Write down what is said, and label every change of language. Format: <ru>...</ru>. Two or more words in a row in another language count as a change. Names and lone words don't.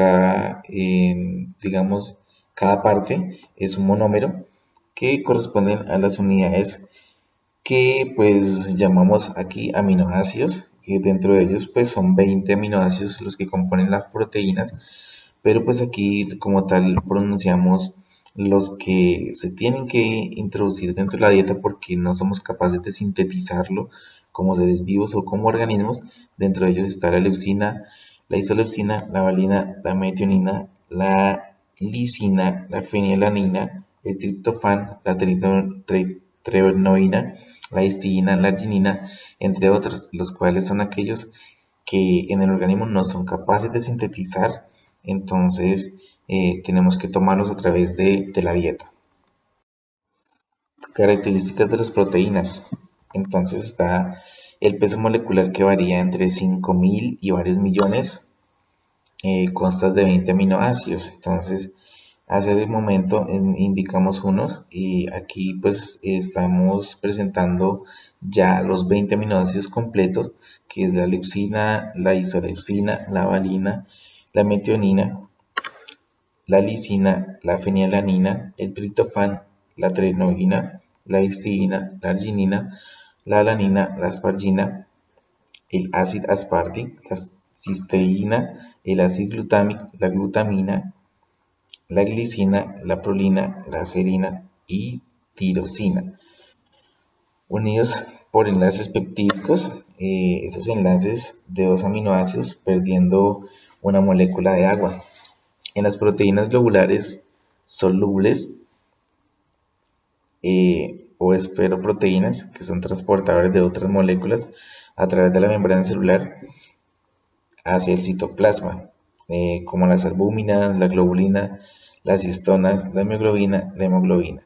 <es>digamos, cada parte es un monómero que corresponden a las unidades que pues llamamos aquí aminoácidos, que dentro de ellos pues son 20 aminoácidos los que componen las proteínas, pero pues aquí como tal pronunciamos los que se tienen que introducir dentro de la dieta porque no somos capaces de sintetizarlo como seres vivos o como organismos. Dentro de ellos está la leucina, la isoleucina, la valina, la metionina, la lisina, la fenilalanina, el triptofán, la trenoina, la histidina, la arginina, entre otros, los cuales son aquellos que en el organismo no son capaces de sintetizar, entonces tenemos que tomarlos a través de la dieta. Características de las proteínas. Entonces está el peso molecular que varía entre 5.000 y varios millones, consta de 20 aminoácidos. Entonces hace el momento indicamos unos y aquí pues estamos presentando ya los 20 aminoácidos completos, que es la leucina, la isoleucina, la valina, la metionina, la lisina, la fenilalanina, el triptofán, la trenoina, la histidina, la arginina, la alanina, la aspargina, el ácido aspartic, la cisteína, el ácido glutámico, la glutamina, la glicina, la prolina, la serina y tirosina. Unidos por enlaces peptídicos, esos enlaces de 2 aminoácidos perdiendo una molécula de agua. En las proteínas globulares solubles o esferoproteínas, que son transportadores de otras moléculas a través de la membrana celular hacia el citoplasma, como las albúminas, la globulina, las histonas, la mioglobina, la hemoglobina.</es>